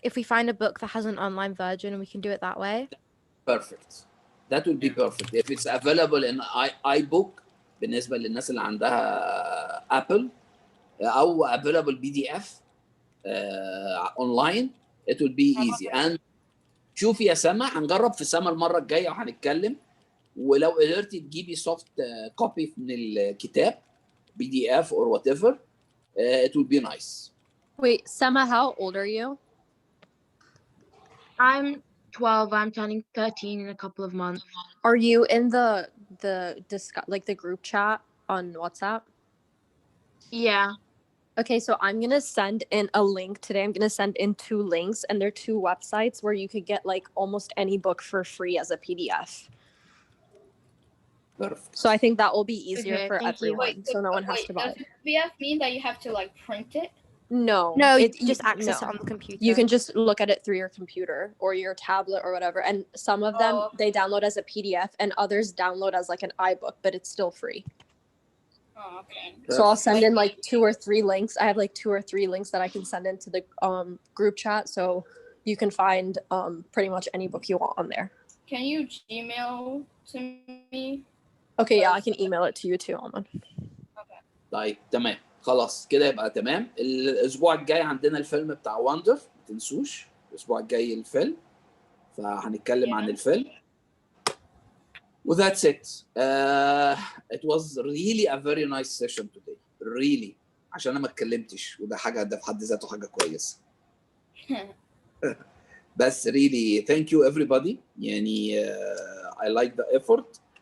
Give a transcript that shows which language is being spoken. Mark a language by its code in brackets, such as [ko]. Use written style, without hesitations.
[en] If we find a book that has an online version and we can do it that way? Perfect. That would be perfect. If it's available in iBook [ar] بالنسبة للناس اللي عندها Apple أو [en] available PDF online, it will be easy. And [ar] شوفي يا سما، هنجرب في سما المره الجايه وهنتكلم، ولو قدرتي تجيبي سوفت كوبي من الكتاب [en] PDF or whatever, it would be nice. Wait, Sema, how old are you? I'm 12. I'm turning 13 in a couple of months. Are you in the like the group chat on WhatsApp? Yeah. Okay, so I'm gonna send in a link today. I'm gonna send in 2 links, and they're 2 websites where you could get like almost any book for free as a PDF. Perfect. So I think that will be easier Okay, for thank you. everyone, so no one has to buy. Does PDF mean that you have to like print it? No, You just access it on the computer. You can just look at it through your computer or your tablet or whatever. And some of them they download as a PDF, and others download as like an iBook, but it's still free. Oh, okay. So I'll send in like 2 or 3 links. I have like 2 or 3 links that I can send into the group chat, so you can find pretty much any book you want on there. Can you Gmail to me? Okay, yeah, I can email it to you too, Alman. [ar] طيب تمام، خلاص كده يبقى تمام. الاسبوع الجاي عندنا الفيلم بتاع وندر، ما تنسوش الاسبوع الجاي الفيلم، فهنتكلم عن الفيلم. [en] وذاتس it. It was really a very nice session today. Really. [ar] عشان انا ما اتكلمتش، وده حاجه، ده في حد ذاته حاجه كويسه. [en] بس really thank you everybody. يعني I like the effort.